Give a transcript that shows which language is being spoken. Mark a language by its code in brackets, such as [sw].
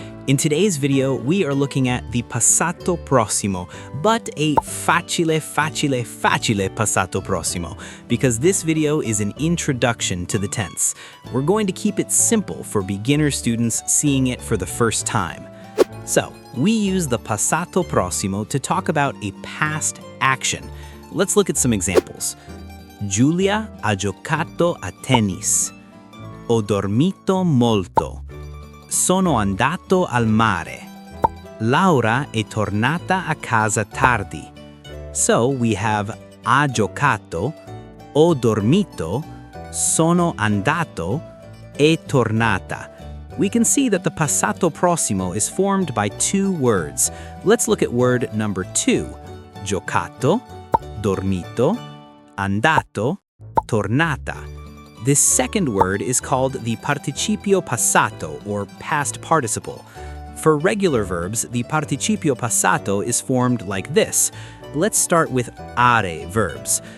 [en] In today's video, we are looking at the Passato Prossimo, but a [it] facile [en] Passato Prossimo, because this video is an introduction to the tense. We're going to keep it simple for beginner students seeing it for the first time. So, we use the Passato Prossimo to talk about a past action. Let's look at some examples. [it] Giulia ha giocato a tennis. Ho dormito molto. Sono andato al mare. Laura è tornata a casa tardi. [en] So we have [it] ha giocato, ho dormito, sono andato, è tornata. [en] We can see that the passato prossimo is formed by two words. Let's look at word number 2. [it] Giocato, dormito, andato, tornata. [en] This second word is called the participio passato, or past participle. For regular verbs, the participio passato is formed like this. Let's start with are verbs.